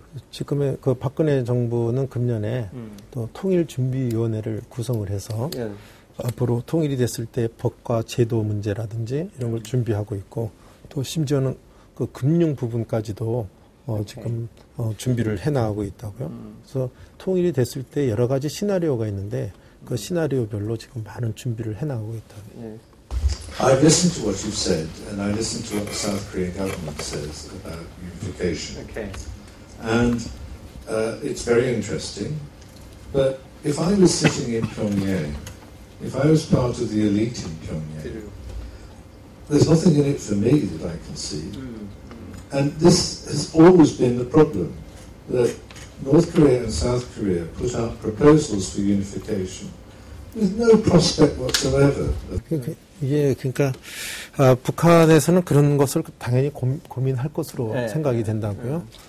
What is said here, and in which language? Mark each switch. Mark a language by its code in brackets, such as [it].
[ko] 지금의 그 박근혜 정부는 금년에 또 통일준비위원회를 구성을 해서 앞으로 통일이 됐을 때 법과 제도 문제라든지 이런 걸 준비하고 있고 또 심지어는 그 금융 부분까지도 지금 준비를 해나가고 있다고요. 그래서 통일이 됐을 때 여러 가지 시나리오가 있는데 그 시나리오별로 지금 많은 준비를 해나가고 있다고요. [en] I've listened to what you've said, and I listened to what the South Korean government says about unification. Okay. And it's very interesting. But if I was sitting in Pyongyang, if I was part of the elite in Pyongyang, there's nothing in it for me that I can see. And this has always been the problem, that North Korea and South Korea put out proposals for unification with no prospect whatsoever. [ko] 그러니까 북한에서는 그런 것을 당연히 고민할 것으로 생각이 된다고요.